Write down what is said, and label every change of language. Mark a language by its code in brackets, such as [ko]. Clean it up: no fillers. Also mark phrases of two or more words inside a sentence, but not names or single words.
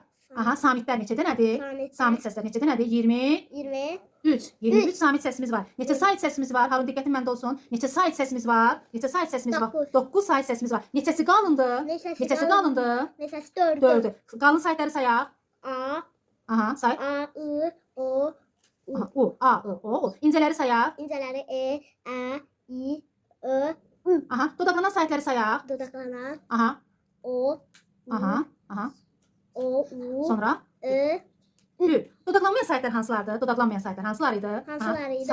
[az] Aha, samitlər neçə dənədir? Samit səslər neçə dənədir? 20. 23 samit səsimiz var. Neçə sait səsimiz var? Harun, diqqətin məndə olsun. Neçə sait səsimiz var? Neçə sait səsimiz var? 9 sait səsimiz var. Neçəsi qalındır? Neçəsi qalındır? Neçəsi 4. 4'ü. Qalın saytları sayaq. A. Aha, say. A, I, O. Aha, U, A, I, O. İncələri sayaq. İncələri E, Ə, İ, Ö, Ü. Aha, dodaqlanan saytları sayaq. Dodaqlanan Aha, O, aha, aha. O, U, Sonra Ö. Ü. Dodaqlanmayan saytlar hansılardır? Dodaqlanmayan saytlar hansılar idi? Hansılar idi?